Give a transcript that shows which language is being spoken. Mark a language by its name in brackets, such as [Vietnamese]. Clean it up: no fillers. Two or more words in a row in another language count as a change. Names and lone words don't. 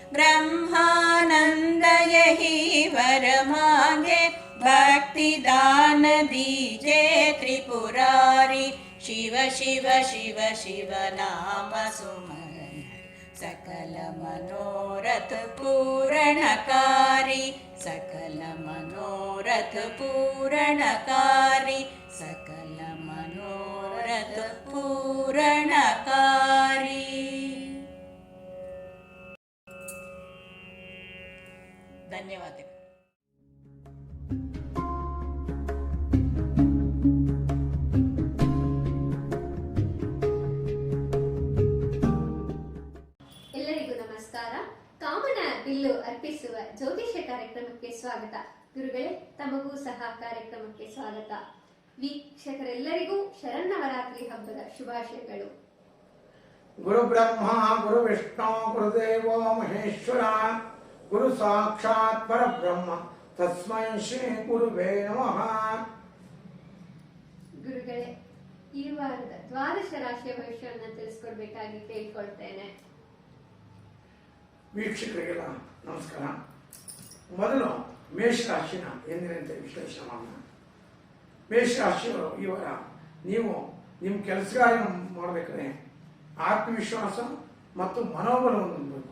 [Hindi] ब्रह्मानंद यही वर मांगे भक्ति दान दीजे त्रिपुरारी शिव शिव शिव शिव नाम सुमरन सकल मनोरथ पूरणकारी सकल मनोरथ पूरणकारी सकल मनोरथ पूरणकारी. [Kannada] ಧನ್ಯವಾದಗಳು. ಎಲ್ಲರಿಗೂ ನಮಸ್ಕಾರ. ಕಾಮನ ಬಿಲ್ಲು ಅರ್ಪಿಸುವ ಜ್ಯೋತಿಷ್ಯ ಕಾರ್ಯಕ್ರಮಕ್ಕೆ ಸ್ವಾಗತ. ಗುರುಗಳೇ, ತಮಗೂ ಸಹ ಕಾರ್ಯಕ್ರಮಕ್ಕೆ ಸ್ವಾಗತ. ವೀಕ್ಷಕರೆಲ್ಲರಿಗೂ ಶರನ್ನವರಾತ್ರಿ ಹಬ್ಬದ ಶುಭಾಶಯಗಳು. [Sanskrit] ಗುರು ಬ್ರಹ್ಮ ಗುರು ವಿಷ್ಣು ಗುರುದೇವೋ ಮಹೇಶ್ವರ ಗುರು ಸಾಕ್ಷಾತ್ ಪರಬ್ರಹ್ಮ ತಸ್ಮೈ ಶ್ರೀ ಗುರುವೇ ನಮಃ. [Kannada] ಗುರುಗಳೇ, ಈ ವಾರದ ದ್ವಾದಶ ರಾಶಿಯ ಭವಿಷ್ಯವನ್ನು ತಿಳಿಸ್ಕೊಡ್ಬೇಕಾಗಿ ಕೇಳ್ಕೊಳ್ತೇನೆ. ವೀಕ್ಷಕರಿಗೆಲ್ಲ ನಮಸ್ಕಾರ. ಮೊದಲು ಮೇಷರಾಶಿನ ಎಂದಿನಂತೆ ವಿಶ್ಲೇಷಣೆ ಮಾಡೋಣ. ಮೇಷರಾಶಿಯವರು ಈ ವಾರ ನೀವು ನಿಮ್ಮ ಕೆಲಸಗಾರ ಮಾಡಬೇಕಾದ್ರೆ ಆತ್ಮವಿಶ್ವಾಸ ಮತ್ತು ಮನೋಬಲವನ್ನು ಹೊಂದಬೇಕು.